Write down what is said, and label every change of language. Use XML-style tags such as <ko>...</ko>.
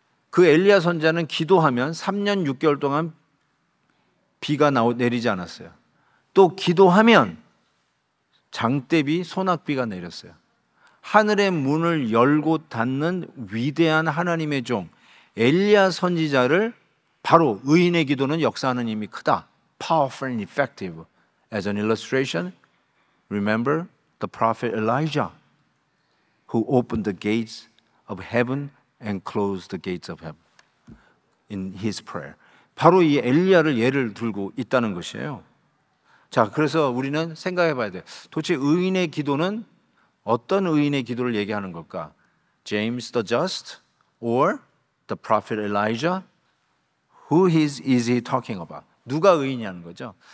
<ko>그 엘리야 선지자는 기도하면 3년 6개월 동안 비가 내리지 않았어요. 또 기도하면 장대비, 소낙비가 내렸어요. 하늘의 문을 열고 닫는 위대한 하나님의 종 엘리야 선지자를 바로 의인의 기도는 역사하는 힘이 크다.</ko> <en>Powerful and effective. As an illustration, remember the prophet Elijah who opened the gates of heaven and closed the gates of heaven in his prayer.</en> <ko>바로 이 엘리야를 예를 들고 있다는 것이에요. 자, 그래서 우리는 생각해 봐야 돼요. 도대체 의인의 기도는 어떤 의인의 기도를 얘기하는 걸까?</ko> <en>James the just or the prophet Elijah? Who is he talking about?</en> <ko>누가 의인이냐는 거죠.</ko>